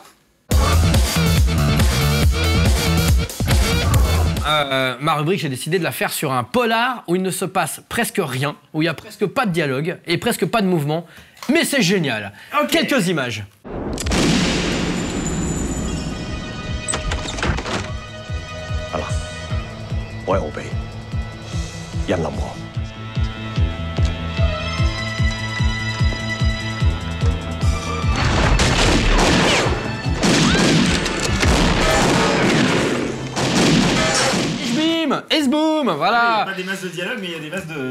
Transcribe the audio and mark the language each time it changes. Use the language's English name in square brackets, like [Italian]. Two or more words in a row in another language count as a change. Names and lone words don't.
[French] Ma rubrique, j'ai décidé de la faire sur un polar où il ne se passe presque rien, où il n'y a presque pas de dialogue et presque pas de mouvement, mais c'est génial. Okay. Quelques images. Voilà. 我係奧比，人林王。 S-boom, voilà. Il n'y a pas des masses de dialogue, mais il y a des masses de...